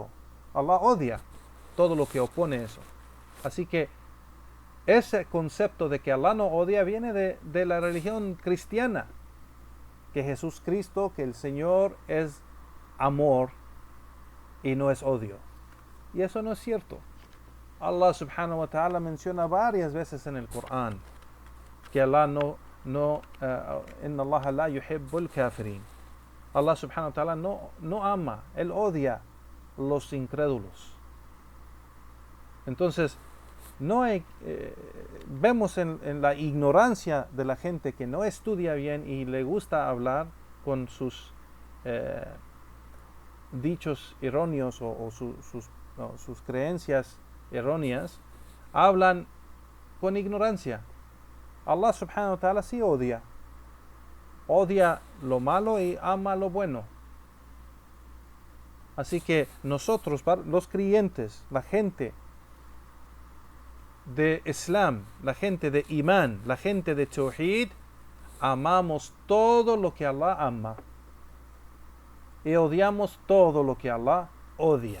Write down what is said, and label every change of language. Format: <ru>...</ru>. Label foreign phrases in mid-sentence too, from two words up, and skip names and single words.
<es>Allah odia todo lo que opone eso. Así que ese concepto de que Allah no odia viene de la religión cristiana, que Jesús Cristo, que el Señor es amor y no es odio. Y eso no es cierto. Allah</es> <ar>سبحانه وتعالى</ar> <es>menciona varias veces en el Corán que Allah</es> <ar>إن الله لا يحب الكافرين.</ar> <es>Allah</es> <ar>سبحانه وتعالى</ar> <es>no ama, Él odia los incrédulos. Entonces, vemos en la ignorancia de la gente que no estudia bien y le gusta hablar con sus dichos erróneos o sus creencias erróneas, hablan con ignorancia. Allah</es> <ar>سبحانه وتعالى</ar> <es>sí odia lo malo y ama lo bueno. Así que nosotros, los creyentes, la gente de Islam, la gente de Imán, la gente de Tawhid, amamos todo lo que Allah ama y odiamos todo lo que Allah odia.</es>